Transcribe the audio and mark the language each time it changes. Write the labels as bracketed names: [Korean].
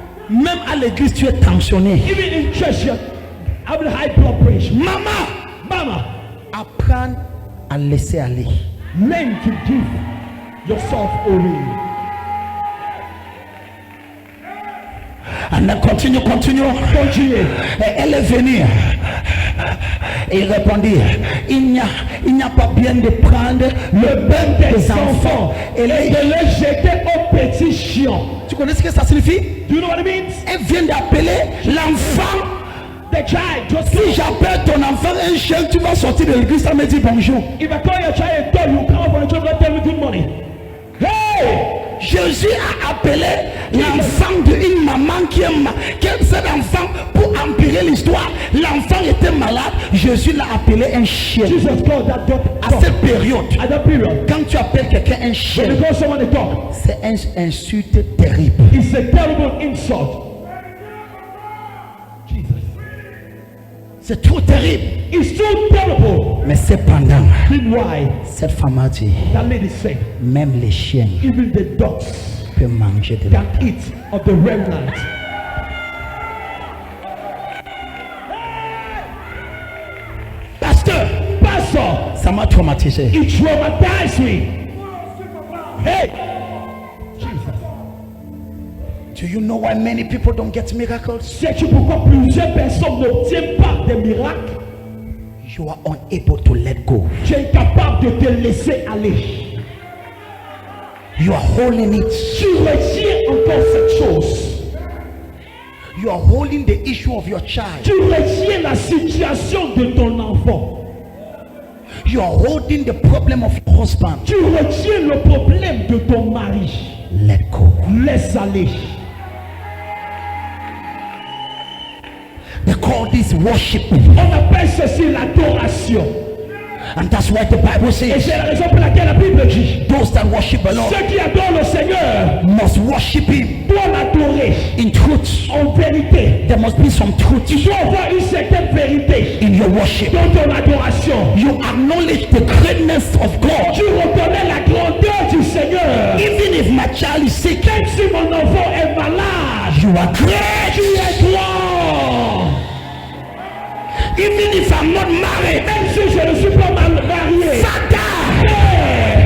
[French] Même à l'église, tu es tensionné. [English] Even in church, you have high blood pressure. [French] Maman, apprends à laisser aller. [English] Learn to give yourself away. And continue. [French] Continuez. Et elle est venue. Et il répondit, il n'y a pas bien de prendre le bain des enfants et de les jeter aux petits chiens. Tu connais ce que ça signifie? [English] Do you know what it means? [French] Elle vient d'appeler l'enfant. [English] The child just [French] Si j'appelle ton enfant un chien, tu vas sortir de l'église sans me dire bonjour. [English] If I call your child a dog, you come up on the church and tell me good morning. Hey! [French] Jésus a appelé l'enfant d'une maman qui cet enfant, pour empirer l'histoire, l'enfant était malade. Jésus l'a appelé un chien. [English] Jesus called that dog [French] À cette période, [English] at that period. [French] quand tu appelles quelqu'un un [English] When [French] chien, [English] you call someone a dog, [French] c'est une insulte terrible. [English] it's a terrible insult. Jesus. [French] C'est trop terrible. [English] It's so terrible. [French] Mais cependant, [English] Then why? [French] cette femme a dit, [English] That lady said, [French] même les chiens [English] even the dogs [French] peuvent manger de la [English] can eat of the remnant. [French] Pasteur, [English] Pastor, [French] ça m'a traumatisé. [English] it traumatized me. Hey, Jesus. Do you know why many people don't get miracles? [French] Sais-tu pourquoi plusieurs personnes n'obtiennent pas des miracles? [English] You are unable to let go. [French] Tu es incapable de te laisser aller. [English] You are holding it. [French] Tu retiens encore cette chose. [English] You are holding the issue of your child. [French] Tu retiens la situation de ton enfant. [English] You are holding the problem of your husband. [French] Tu retiens le problème de ton mari. [English] Let go. [French] Laisse aller. [English] They call this worship. [French] On appelle ceci l'adoration. [English] And that's why the Bible [French] Et [English] says, [French] c'est la raison pour laquelle la Bible dit, [English] those that worship the Lord [French] ceux qui adorent le Seigneur [English] must worship Him [French] doivent l'adorer [English] in truth. [French] en vérité. [English] There must be some truth [French] Il doit y avoir une certaine vérité [English] in your worship. [French] dans ton adoration. [English] You acknowledge the greatness of God. [French] Tu reconnais la grandeur du Seigneur. [English] Even if my child is sick, [French] Même si mon enfant est malade, [English] you are great. [French] tu es grand. [English] Even if I'm not married, [French] Même si je ne suis pas marié, [English] Father, hey,